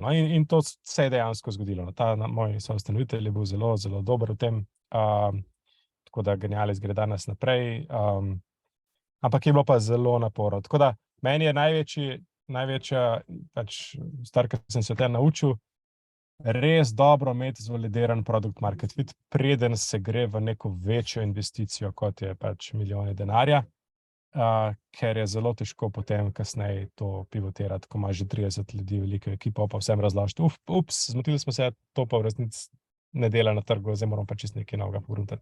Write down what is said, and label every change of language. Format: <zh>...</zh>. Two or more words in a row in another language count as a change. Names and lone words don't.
<sl>No, in to se je dejansko zgodilo. Ta moj soustanovitelj je bil zelo, zelo dober v tem, tako da Genialis gre danes naprej, ampak je bilo pa zelo naporno. Tako da meni je največji največja stvar, ki sem se te naučil, res dobro imeti zvalidiran</sl> <en>product market fit,</en> <sl>preden se gre v neko večjo investicijo, kot je milijoni denarja, ker je zelo težko potem kasneje to pivotirati, ko imaš že 30 ljudi, veliko ekipo, pa vsem razložiti, zmotili smo se, to pa v resnici ne dela na trgu, zdaj moramo pa čisto nekaj novega pogruntati.</sl>